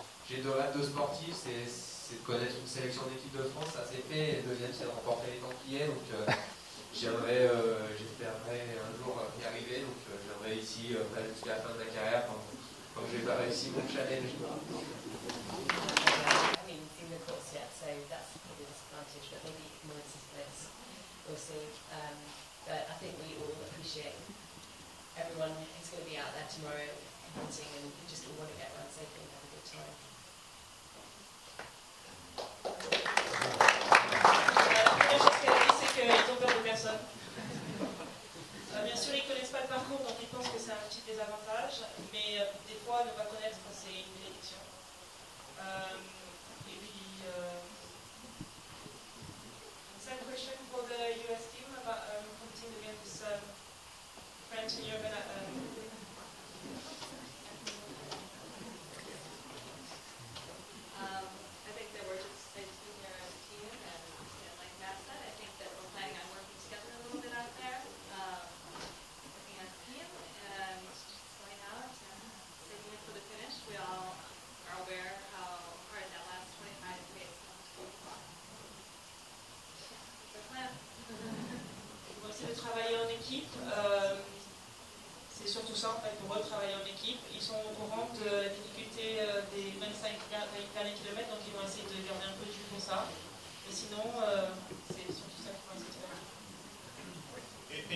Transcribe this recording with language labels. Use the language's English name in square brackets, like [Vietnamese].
[French] J'ai 2 rêves de sportif, c'est de connaître une sélection d'équipe de France, ça s'est fait, et le deuxième c'est de remporter les Templiers. Donc j'espérerais un jour y arriver, donc j'aimerais ici jusqu'à la fin de ma carrière quand je n'ai pas réussi mon challenge. [English] I haven't seen the course yet, so that's probably a disadvantage, but maybe Melissa's place. We'll see. But I think we all appreciate everyone who's going to be out there tomorrow hunting, and we just all want to get around safely and have a good time. [French] La première chose qu'elle a dit, c'est qu'ils ont peur de personne. Bien sûr, ils ne connaissent pas le parcours, donc ils pensent que c'est un petit désavantage, mais des fois, ne pas connaître, c'est une bénédiction. Et puis, [English] second question for the US team about competing against French and European. I think that we're just excited to be here as a team, and like Matt said, I think that we're planning on working together a little bit out there, working as a team, and just going out and saving it for the finish. We all are aware how hard that last 25 days is. The plan. [French] On va essayer de travailler en équipe. C'est surtout ça en fait, pour eux, travailler en équipe. Ils sont au courant de la difficulté des 25 derniers kilomètres, donc ils vont essayer de garder un peu de jus pour ça. Mais sinon, c'est surtout ça qu'ils vont essayer de faire.